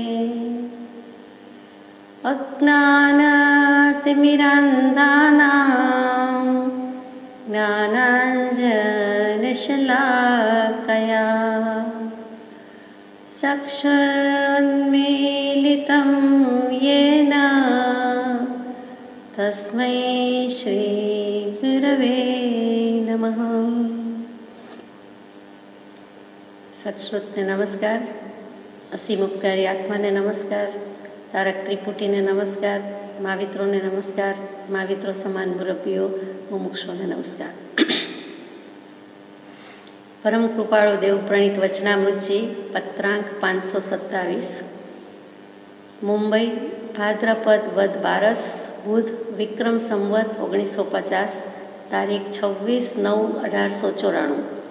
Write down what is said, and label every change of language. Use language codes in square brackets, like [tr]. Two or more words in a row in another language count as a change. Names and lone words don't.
[sa] अज्ञानतिमिरान्धानां ज्ञानाञ्जनशलाकया चक्षुरुन्मीलितं येन तस्मै श्रीगुरवे नमः। [gu] સત્શ્રુતને નમસ્કાર, અસીમુપકારી આત્માને નમસ્કાર, તારક ત્રિપુટીને નમસ્કાર, મહાવિત્રોને નમસ્કાર, महाविત્રો સમાન મુરબ્બીઓ મુમુક્ષોને નમસ્કાર। પરમ કૃપાળુ દેવ પ્રણીત વચનામૃતજી પત્રાંક 527 મુંબઈ ભાદ્રપદ વદ 12 બુધ વિક્રમ સંવત 1950 તારીખ 26/9/1894।